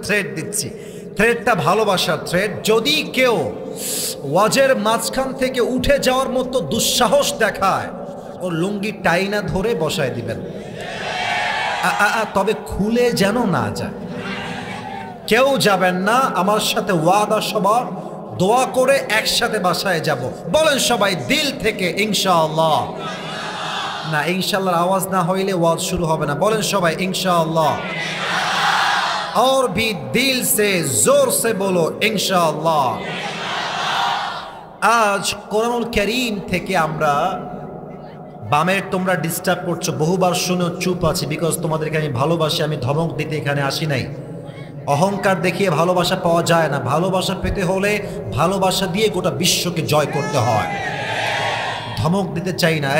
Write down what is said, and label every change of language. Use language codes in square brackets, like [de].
[bn] Thread দিচ্ছি, থ্রেডটা ভালোবাসার thread. যদি কেউ ওয়াজের মাঝখান থেকে উঠে যাওয়ার মতো দুঃসাহস দেখায়, ওর লুঙ্গি টাইনা ধরে বসায় দিবেন, তবে খুলে যেন না যায়। কেউ যাবেন না, আমার সাথে ওয়াদা সবার, দোয়া করে একসাথে বাসায় যাব। বলেন সবাই দিল থেকে ইনশাআল্লাহ। না, ইনশাআল্লাহর আওয়াজ না হইলে ওয়াজ শুরু হবে না। বলেন সবাই ইনশাআল্লাহ। [hi] और भी दिल से जोर से बोलो इंशाअल्लाह। [bn] আজ কোরআনুল কারীম থেকে আমরা, বামের তোমরা ডিস্টার্ব করছো, বহুবার শুনে চুপ আছি, বিকজ তোমাদেরকে আমি ভালোবাসি। আমি ধমক দিতে এখানে আসি নাই। অহংকার দেখিয়ে ভালোবাসা পাওয়া যায় না। ভালোবাসা পেতে হলে ভালোবাসা দিয়ে গোটা বিশ্বকে জয় করতে হয়। ধমক দিতে চাই না।